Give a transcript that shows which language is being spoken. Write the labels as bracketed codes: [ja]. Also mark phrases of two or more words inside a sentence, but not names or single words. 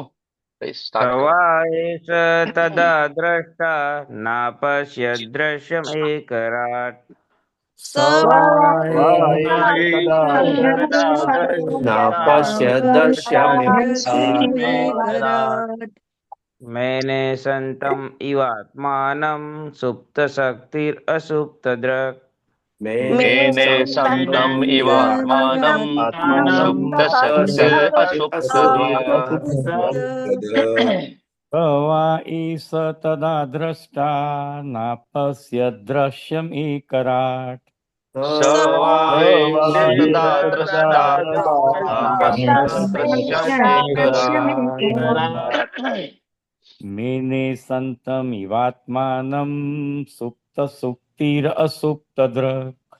[sa] સવાયેષ તદા દ્રષ્ટા નાપશ્ય દ્રશ્યમેકરાટ મેને સંતમ ઇવાત્માનમ સુપ્ત શક્તિર અસુપ્ત દ્રક મેને સંતમ ઇવાત્માનમ वा ईश तदा द्रष्टा नापश्य दृश्यमेकराट् मेने सन्तमिवात्मानं सुप्तशुक्तिरसुप्तदृक्